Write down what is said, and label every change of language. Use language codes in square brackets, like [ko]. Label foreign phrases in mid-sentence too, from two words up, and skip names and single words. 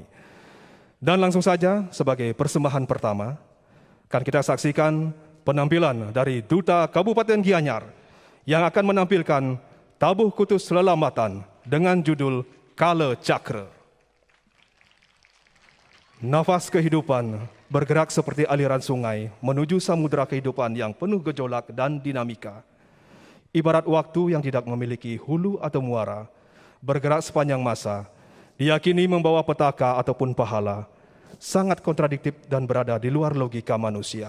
[id] Dan langsung saja sebagai persembahan pertama, akan kita saksikan penampilan dari Duta Kabupaten Gianyar yang akan menampilkan tabuh kutus lelamatan dengan judul Kala Cakra. Nafas kehidupan bergerak seperti aliran sungai menuju samudera kehidupan yang penuh gejolak dan dinamika. Ibarat waktu yang tidak memiliki hulu atau muara, bergerak sepanjang masa, diyakini membawa petaka ataupun pahala, sangat kontradiktif dan berada di luar logika manusia.